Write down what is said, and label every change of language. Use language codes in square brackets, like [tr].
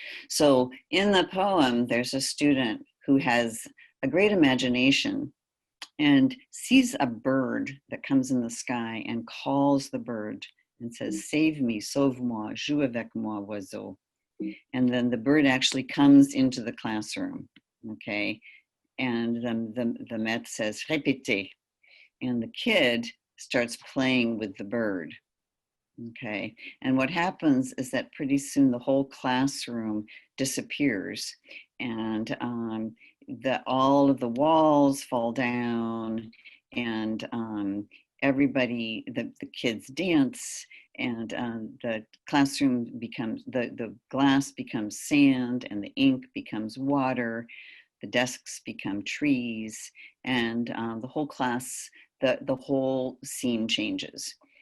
[en] So in the poem, there's a student who has a great imagination and sees a bird that comes in the sky and calls the bird and says, save me, [fr] sauve-moi, joue avec moi, oiseau. [en] And then the bird actually comes into the classroom, okay? And then the maître says, [fr] répétez. [en] And the kid starts playing with the bird, okay? And what happens is that pretty soon the whole classroom disappears and all of the walls fall down and everybody, the kids dance and the classroom becomes, the glass becomes sand and the ink becomes water, the desks become trees, and the whole class, the whole scene changes.